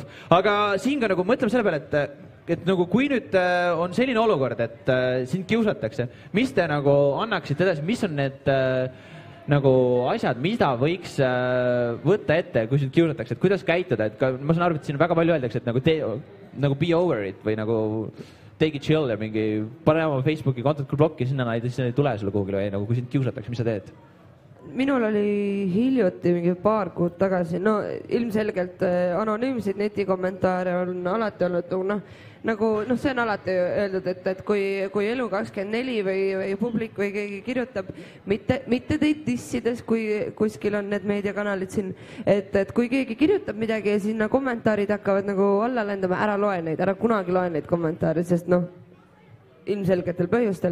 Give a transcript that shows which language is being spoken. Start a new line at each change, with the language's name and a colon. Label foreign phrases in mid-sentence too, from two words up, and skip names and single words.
Estonian: Aga siin ka nagu mõtleme selle peale, et nagu kui nüüd on selline olukord, et sind kiusatakse, mis te nagu annaksite edasi, mis on need nagu asjad, mida võiks võtta ette, kui sind kiusatakse, et kuidas käituda, et ma saan aru, et siin väga palju öeldakse, et nagu
English: be over it
Estonian: või nagu
English: take it chill
Estonian: ja mingi pane oma Facebooki kontot blokki, sinna ei tule sulle kuhugile või nagu kui sind kiusatakse, mis sa teed? Minul oli hiljuti mingi paar kuud tagasi, no ilmselgelt anonüümseid netikommentaare on alati olnud, see on alati öeldud, et kui Elu24 või publik või keegi kirjutab, mitte teid dissides, kui kuskil on need meediakanalid siin, et kui keegi kirjutab midagi ja sinna kommentaarid hakkavad nagu alla lendama, ära loe neid, ära kunagi loe neid kommentaare, sest ilmselgetel põhjustel.